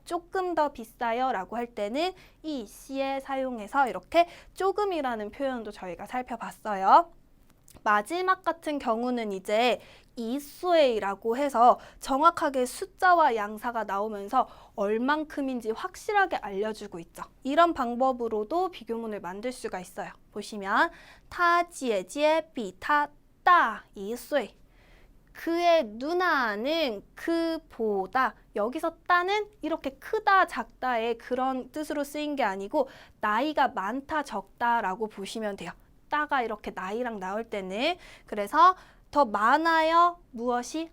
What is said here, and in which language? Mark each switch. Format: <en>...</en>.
<ko>조금 더 비싸요 라고 할 때는 이 시에 사용해서 이렇게 조금이라는 표현도 저희가 살펴봤어요. 마지막 같은 경우는 이제 이수에이라고 해서 정확하게 숫자와 양사가 나오면서 얼만큼인지 확실하게 알려주고 있죠. 이런 방법으로도 비교문을 만들 수가 있어요. 보시면</ko> <zh>他姐姐比他大一岁.</zh> <ko>그의 누나는 그보다, 여기서 따는 이렇게 크다 작다의 그런 뜻으로 쓰인 게 아니고 나이가 많다 적다라고 보시면 돼요. 따가 이렇게 나이랑 나올 때는. 그래서 더 많아요. 무엇이?</ko>